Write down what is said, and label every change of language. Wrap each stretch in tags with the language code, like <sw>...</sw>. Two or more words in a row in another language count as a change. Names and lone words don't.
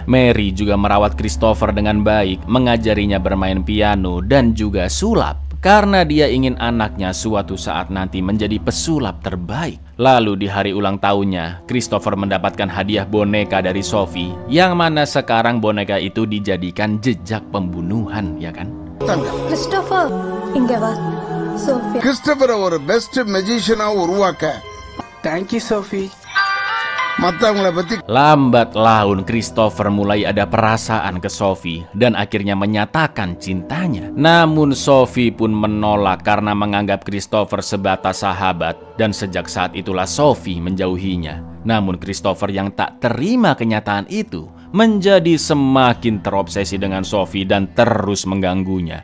<id>Mary juga merawat Christopher dengan baik, mengajarinya bermain piano dan juga sulap, karena dia ingin anaknya suatu saat nanti menjadi pesulap terbaik. Lalu di hari ulang tahunnya, Christopher mendapatkan hadiah boneka dari Sophie, yang mana sekarang boneka itu dijadikan jejak pembunuhan, ya kan?</id> <ta>Christopher, inga va. Sophie. Christopher ஒரு</ta> <en>best magicianஆ</en> <ta>உருவாக்க.</ta> <en>Thank you, Sophie.</en> <id>Lambat laun Christopher mulai ada perasaan ke Sophie dan akhirnya menyatakan cintanya. Namun Sophie pun menolak karena menganggap Christopher sebatas sahabat, dan sejak saat itulah Sophie menjauhinya. Namun Christopher yang tak terima kenyataan itu menjadi semakin terobsesi dengan Sophie dan terus mengganggunya.</id>